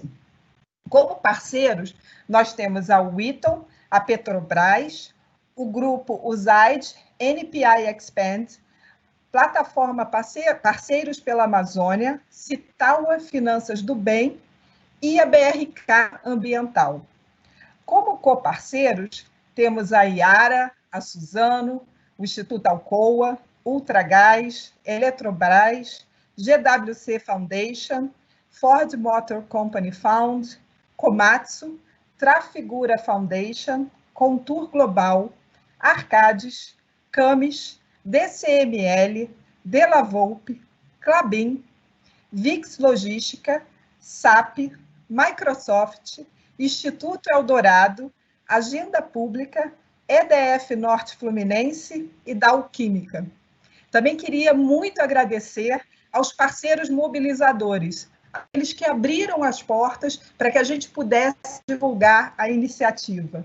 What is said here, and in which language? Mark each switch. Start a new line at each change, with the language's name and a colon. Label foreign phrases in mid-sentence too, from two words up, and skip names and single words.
Portuguese: Como parceiros, nós temos a Wheaton, a Petrobras, o grupo USAID, NPI Expand, Plataforma Parceiros pela Amazônia, Citaua Finanças do Bem e a BRK Ambiental. Como coparceiros, temos a Iara, a Suzano, o Instituto Alcoa, Ultragás, Eletrobras, GWC Foundation, Ford Motor Company Fund, Komatsu, Trafigura Foundation, Contour Global, Arcades, Camis, DCML, Della Volpe, Klabin, VIX Logística, SAP, Microsoft, Instituto Eldorado, Agenda Pública, EDF Norte Fluminense e Dow Química. Também queria muito agradecer aos parceiros mobilizadores, aqueles que abriram as portas para que a gente pudesse divulgar a iniciativa.